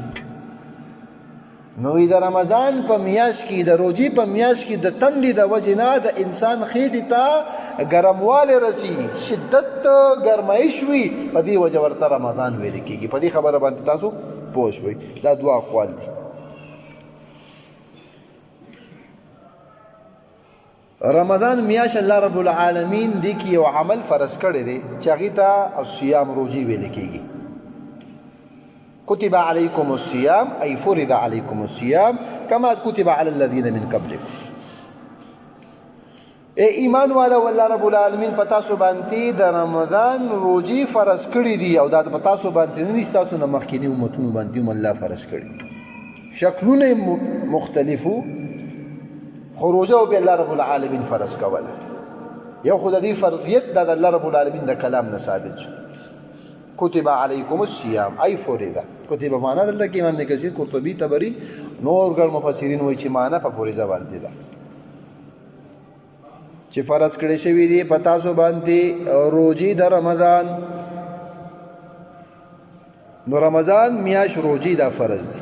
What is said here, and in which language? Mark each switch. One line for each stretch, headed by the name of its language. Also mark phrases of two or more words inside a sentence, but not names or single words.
Pashto: نو د رمضان په میاشت کې، د روژې په میاشت کې د تندې د وجې نه د انسان خېټې ته ګرموالی رسي، شدت ګرمایش وي، په دې وجه ورته رمضان ویل کېږي. په دې خبره باندې تاسو پوه شوئ. دا دوه اقوال دي. رمضان میاشت الله رب العالمین دی کې یو عمل فرض کړی دی چې هغې ته الصیام روژې ویل کېږي.
Arabic: كتب عليكم الصيام أي فرض عليكم الصيام كما كتب على الذين من قبلكم.
Pashto: ایمان والا والله رب العالمین په تاسو باندې د رمضان روژې فرض کړي دي، او دا په تاسو باندې نه دي، ستاسو نه مخکیني امتونو باندې هم الله فرض کړي. شکلونه مختلفو، خو روژه به الله رب العالمین فرض کوله. یو خو د دې فرضیت د الله رب العالمین د کلام نه ثابت شو.
Arabic: كتب عليكم الصيام أي فرض.
Pashto: كتب معنا دلته کې امام کثیر، قرطبي، طبري، نور ګڼ مفسرین وایي چې معنا په فرض باندې ده، چې فرض کړی شوی دی په تاسو باندې روژې د رمضان. نو رمضان میاشت روژې دا فرض دی.